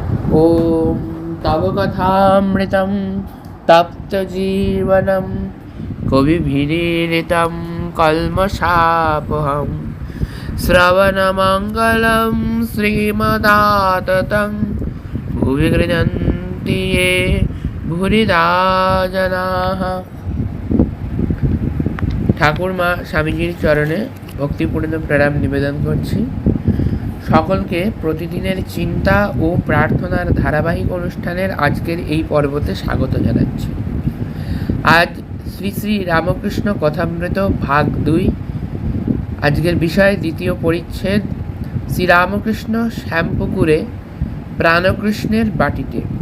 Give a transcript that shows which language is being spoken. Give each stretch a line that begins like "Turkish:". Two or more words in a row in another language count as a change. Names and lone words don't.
Sanskrit: ॐ तव कथामृतं तप्तजीवनं कविभिरीडितं कल्मषापहं श्रवणमङ्गलं श्रीमदाततं भुवि गृह्णन्ति ये भूरिदा जनाः।
Bangla: ঠাকুর মা স্বামীজির চরণে ভক্তিপূর্ণ প্রণাম নিবেদন করছি। সকলকে প্রতিদিনের চিন্তা ও প্রার্থনার ধারাবাহিক অনুষ্ঠানের আজকের এই পর্বতে স্বাগত জানাচ্ছি। আজ শ্রী শ্রী রামকৃষ্ণ কথামৃত ভাগ 2, আজকের বিষয় দ্বিতীয় পরিচ্ছেদ, শ্রীরামকৃষ্ণ শ্যামপুকুরে প্রাণকৃষ্ণের বাটিতে।